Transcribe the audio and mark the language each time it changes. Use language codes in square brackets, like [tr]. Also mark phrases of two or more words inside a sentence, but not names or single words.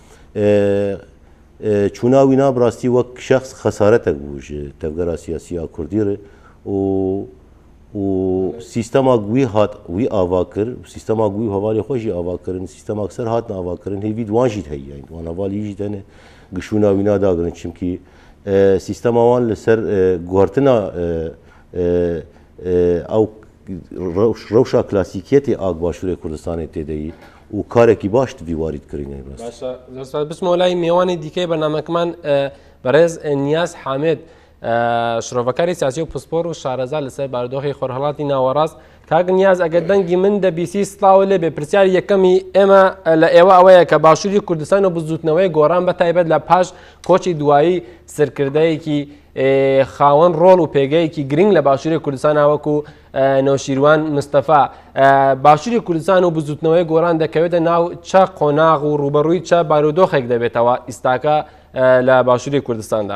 [ku] çûna wî bi rastî wek şexs xesaretek bû ji tevgera siyasî a Kurdî re û sîstema wî hat wî ava kir sîstema wî hevalê xwe jî ava kirin sîstema ser hatin ava kirin hêvî wan jî heye yani wan hevalî jî tene gişûna wîna dagirin çimkî sîstema wan li ser guhartina ew rewşa klasîkiyetê a başûrê Kurdistanê têdeyî û karekî baş di vî warît kirîne [ckb] بچمەوە لای میێوانی دیکەی بەرنامەکەمان بەڕێز نیاز حامد شرۆڤەکاری سیاسی و پسپۆر و شارەزا لەسەر بارودۆخی خۆرهەڵاتی ناوەڕاست کاک نیاز ئەگەر دەنگی من دەبیسی سڵاو لێ بێ پرسیار یەکەمی ئێمە لە ئێوە ئەوەیە کە باشووری کوردستان و بزوتنەوەی گۆڕان بە تایبەت لە پاش کۆچی دوایی سەرکردەیەکی خاوەن ڕۆڵ و پێگەیەکی گرنگ لە باشووری کوردستان وەکو نەوشیروان مستەفا باشووری کوردستان و بزوتنەوەی گۆڕان دەکەوێتە ناو چە قۆناغ و ڕوبەڕووی چە بارودۆخێک دەبێتەوە ئیستاکە لە باشووری کوردستاندا